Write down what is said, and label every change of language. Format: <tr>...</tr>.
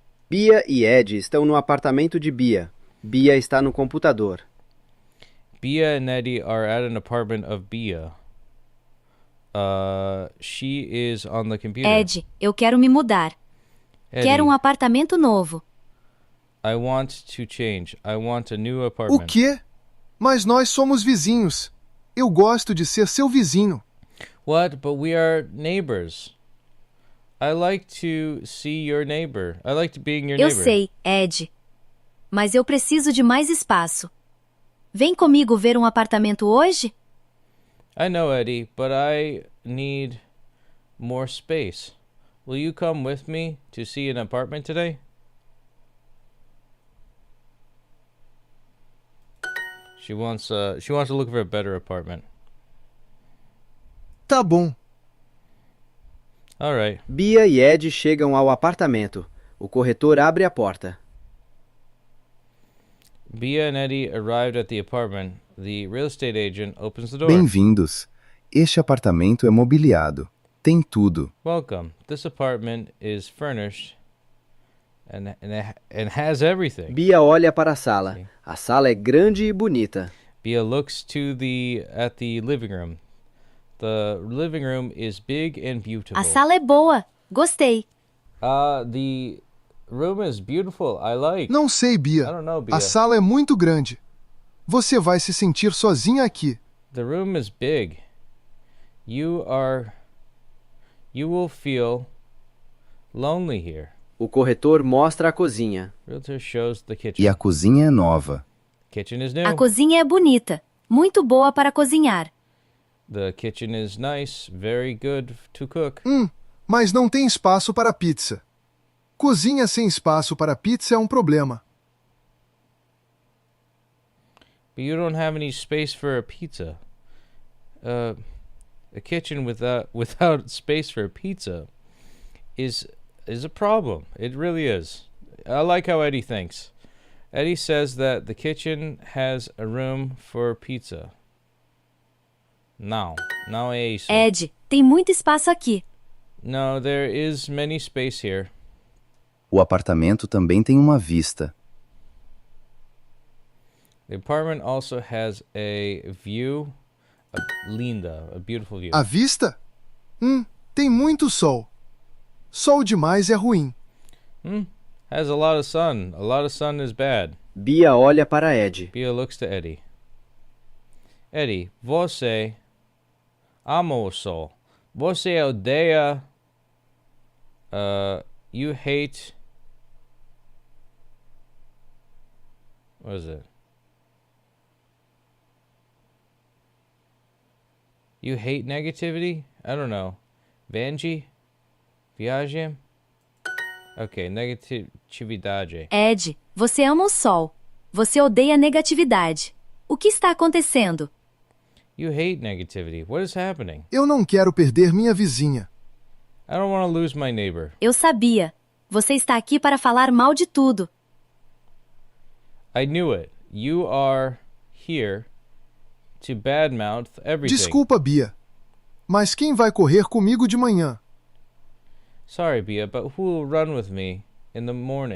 <pt>Bia e Ed estão no apartamento de Bia. Bia está no computador.</pt> <en>Bia and Eddie are at an apartment of Bia. She is on the computer.</en> <pt>Ed, eu quero me mudar.</pt> <en>Eddie,</en> <pt>Quero um apartamento novo.</pt> <en>I want to change. I want a new</en> <pt>O</pt> <en>apartment.</en> <pt>quê? Mas nós somos vizinhos. Eu gosto de ser seu vizinho.</pt> <en>What? But we are neighbors. I like to see your neighbor. I like to being your</en> <pt>Eu</pt> <en>neighbor.</en> <pt>sei, Ed. Mas eu preciso de mais espaço. Vem comigo ver um apartamento hoje?</pt> <en>I know, Eddie, but I need more space. Will you come with me to see an apartment today? She wants to look for a better apartment.</en> <pt>Tá bom.</pt> <en>All right.</en> <pt>Bia e Ed chegam ao apartamento. O corretor abre a porta.</pt> <en>Bia and Eddie arrived at the apartment. The real estate agent opens the door.</en> <pt>Bem-vindos. Este apartamento é mobiliado. Tem tudo.</pt> <en>Welcome. This apartment is furnished and has everything.</en> <pt>Bia olha para a sala. A sala é grande e bonita.</pt> <en>Bia looks at the living room. The living room is big and beautiful.</en> <pt>A sala é boa. Gostei.</pt> <en>The room is beautiful. I like.</en> <pt>Não sei, Bia.</pt> <en>I don't know, Bia.</en> <pt>A sala é muito grande. Você vai se sentir sozinha aqui.</pt> <en>The room is big. You will feel lonely here.</en> <pt>O corretor mostra a cozinha.</pt> <en>Realtor shows the kitchen.</en> <pt>E a cozinha é nova.</pt> <en>Kitchen is new.</en> <pt>A cozinha é bonita. Muito boa para cozinhar.</pt> <en>The kitchen is nice, very good to cook.</en> <pt>Mas não tem espaço para pizza. Cozinha sem espaço para pizza é um problema.</pt> <en>But you don't have any space for a pizza. a kitchen without space for a pizza is a problem. It really is. I like how Eddie thinks. Eddie says that the kitchen has a room for pizza.</en> <pt>Não é isso. Ed, tem muito espaço aqui.</pt> <en>No, there is many space here.</en> <pt>O apartamento também tem uma vista.</pt> <en>The apartment also has a view, a beautiful view.</en> <pt>A vista? Tem muito sol. Sol demais é ruim.</pt> <en>Has a lot of sun. A lot of sun is bad.</en> <pt>Bia olha para Ed.</pt> <en>Bia looks to Eddie.</en> <pt>Eddie, você ama o sol. Você odeia...</pt> <en>you hate... What is it? You hate negativity? I don't know. Vanji? Viagem?</en> <pt>Ok, negatividade. Ed, você ama o sol. Você odeia a negatividade. O que está acontecendo?</pt> <en>You hate negativity. What is happening?</en> <pt>Eu não quero perder minha vizinha.</pt> <en>I don't want to lose my neighbor.</en> <pt>Eu sabia. Você está aqui para falar mal de tudo.</pt> <en>I knew it. You are here to badmouth everything.</en> <pt>Desculpa, Bia. Mas quem vai correr comigo de manhã?</pt> <en>Sorry, Bia, but who will run with me in the morning?</en>